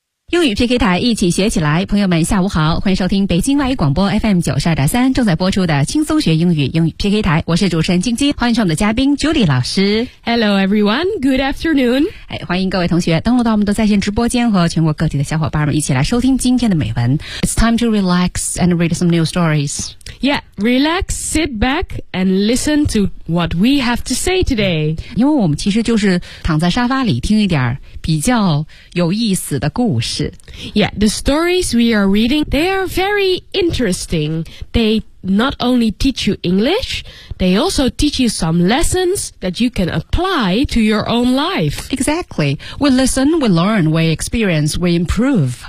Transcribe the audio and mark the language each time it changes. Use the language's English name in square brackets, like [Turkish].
[Chinese] 英语 PK 台一起学起来，朋友们下午好，欢迎收听北京外语广播 FM92.3 正在播出的轻松学英语英语 PK 台，我是主持人晶晶，欢迎我们的嘉宾 Judy 老师。 [English] Hello everyone, good afternoon. [Chinese] 欢迎各位同学登录到我们的在线直播间和全国各地的小伙伴们一起来收听今天的美文。 [English] It's time to relax and read some new stories. Yeah, relax, sit back and listen to what we have to say today. [Chinese] 因为我们其实就是躺在沙发里听一点比较有意思的故事。 [English] Yeah, the stories we are reading, they are very interesting. They not only teach you English, they also teach you some lessons that you can apply to your own life. Exactly. We listen, we learn, we experience, we improve.